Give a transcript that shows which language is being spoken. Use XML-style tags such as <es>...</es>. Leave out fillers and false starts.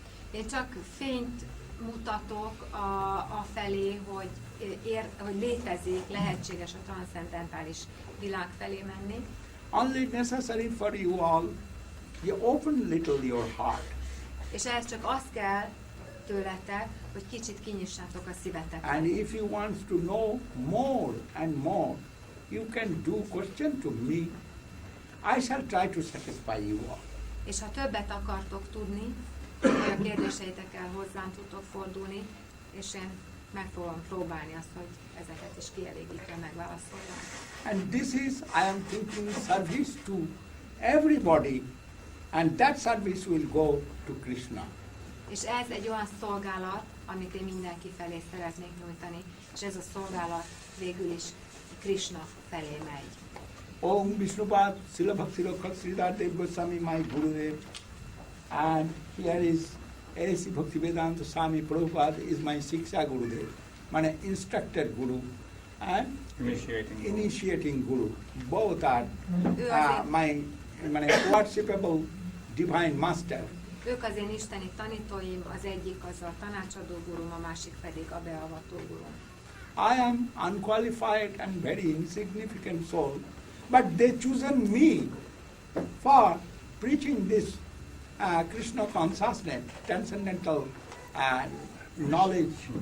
<hu>Én csak fényt mutatok a felé, hogy létezik, lehetséges a transzcendentális világ felé menni.</hu> <en>Only necessary for you all, you open little your heart.</en> <hu>És ehhez csak az kell, tőletek, hogy kicsit kinyissátok a szíveteket.</hu> <en>And if you want to know more and more, you can do question to me. I shall try to satisfy you all.</en> <hu>És ha többet akartok tudni, akkor a kérdéseitekkel hozzám tudtok fordulni, és én meg fogom próbálni azt, hogy ezeket is kielégítve megválaszoljam.</hu> <en>And this is, I am thinking, service to everybody, and that service will go to Krishna.</en> <hu>És ez egy olyan szolgálat, amit én mindenki felé szeretnék nyújtani, és ez a szolgálat végül is Krishna felé megy.</hu> <en>Om Vishnupad Srila Bhakti Sridhar Dev Goswami, my Gurudev, and here is A.C. Bhaktivedanta Swami Prabhupada is my Siksha Gurudev, my instructor Guru, and initiating Guru. Both are my worshipable divine master.</en> <hu>Ők az én isteni tanítóim, az egyik az a tanácsadó gurum, a másik pedig a beavató gurum.</hu> <en>I am unqualified and very insignificant soul, but they chosen me for preaching this Krishna consciousness, transcendental knowledge.</en>